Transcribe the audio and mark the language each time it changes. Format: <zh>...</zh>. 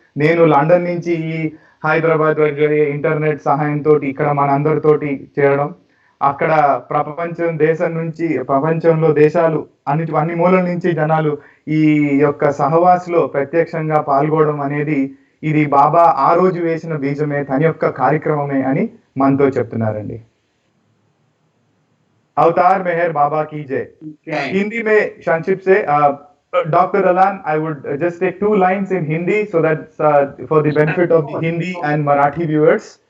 <te>నేను లండన్ నుంచి ఈ హైదరాబాద్ దగ్గర ఇంటర్నెట్ సహాయంతో ఇక్కడ మనందరితోటి చేరడం, అక్కడ ప్రపంచంలో దేశాలు అన్ని మూలల నుంచి జనాలు ఈ యొక్క సహవాస్లో ప్రత్యక్షంగా పాల్గొనడం అనేది ఇది బాబా ఆ రోజు వేసిన బీజమే, తన యొక్క కార్యక్రమమే అని మనతో చెప్తున్నారండి.</te> <hi>अवतार मेहर बाबा की जय. हिंदी में संक्षिप्त से Dr.</hi> <en>Alan, I would just take 2 lines in Hindi so that for the benefit of the Hindi and Marathi viewers.</en>